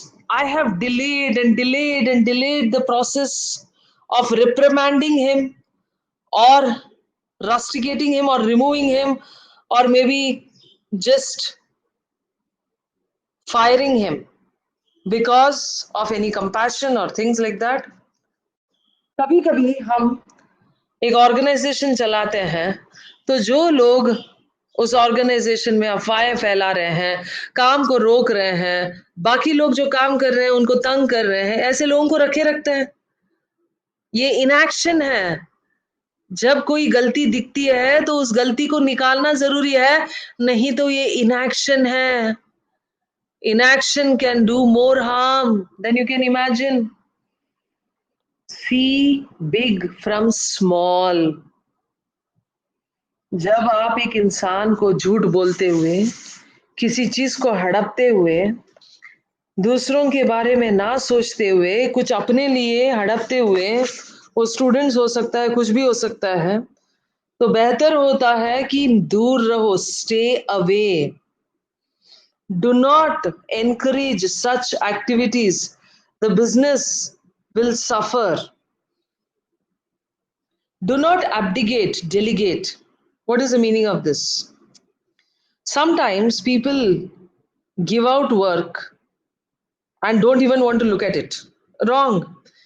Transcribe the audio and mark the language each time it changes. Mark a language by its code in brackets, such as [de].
[en] I have delayed and delayed and delayed the process of reprimanding him or rusticating him or removing him or maybe just firing him because of any compassion or things like that. [hi] कभी कभी हम एक organisation चलाते हैं तो जो लोग उस ऑर्गेनाइजेशन में अफवाहें फैला रहे हैं, काम को रोक रहे हैं, बाकी लोग जो काम कर रहे हैं उनको तंग कर रहे हैं, ऐसे लोगों को रखे रखते हैं. ये इनएक्शन है. जब कोई गलती दिखती है तो उस गलती को निकालना जरूरी है, नहीं तो ये इनएक्शन है. [en] Inaction can do more harm than you can imagine. See big from small. [hi] जब आप एक इंसान को झूठ बोलते हुए, किसी चीज को हड़पते हुए, दूसरों के बारे में ना सोचते हुए, कुछ अपने लिए हड़पते हुए, वो स्टूडेंट्स हो सकता है, कुछ भी हो सकता है, तो बेहतर होता है कि दूर रहो, [en] Stay away. Do not encourage such activities. The business will suffer. Do not abdicate, delegate. What is the meaning of this? Sometimes people give out work and don't even want to look at it. Wrong.